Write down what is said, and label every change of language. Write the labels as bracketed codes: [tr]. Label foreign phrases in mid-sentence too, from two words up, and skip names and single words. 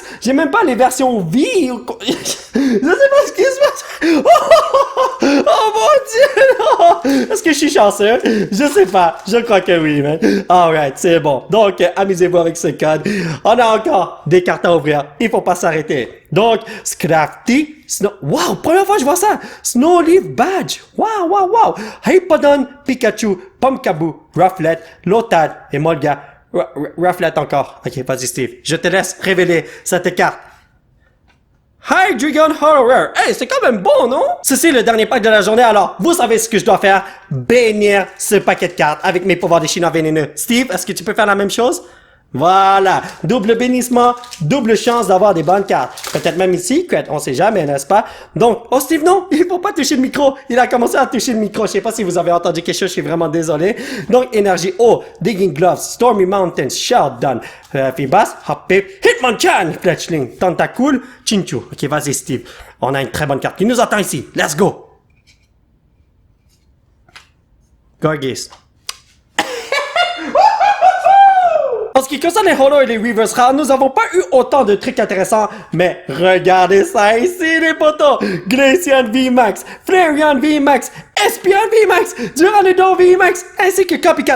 [fr] J'ai même pas les versions V. Je sais pas ce qui se passe. Oh mon dieu! Non. Est-ce que je suis chanceux? Je sais pas. Je crois que oui, man. Alright, c'est bon. Donc, amusez-vous avec ce code. On a encore des cartes à ouvrir. Il faut pas s'arrêter. Donc, Scrafty, wow, première fois que je vois ça. Snowleaf Badge. Wow. Hypodon, Pikachu, Pumpkaboo, Rufflet, Lotad et Molga. Rufflet encore. Ok, vas-y Steve. Je te laisse révéler cette carte. [en] Hydreigon Hollow Rare. [fr] Hey, c'est quand même bon, non? Ceci est le dernier pack de la journée, alors vous savez ce que je dois faire. Bénir ce paquet de cartes avec mes pouvoirs des chinois vénéneux. Steve, est-ce que tu peux faire la même chose? Voilà, double bénissement, double chance d'avoir des bonnes cartes. Peut-être même ici, on sait jamais, n'est-ce pas? Donc, oh Steve, non, il faut pas toucher le micro. Il a commencé à toucher le micro. Je sais pas si vous avez entendu quelque chose, je suis vraiment désolé. Donc, énergie eau, Digging Gloves, Stormy Mountains, Shelldown, Fibas, Hoppip, Hitmonchan, Fletchling, Tentacool, Chinchu. Ok, vas-y Steve. On a une très bonne carte qui nous attend ici. [en] Let's go! Gorgeous. [fr] En ce qui concerne les Holo et les Reverse rares, nous n'avons pas eu autant de trucs intéressants, mais regardez ça ici les potos! Glacian VMAX, Flareon VMAX, Espion VMAX, Duraludon VMAX, ainsi que Copycat.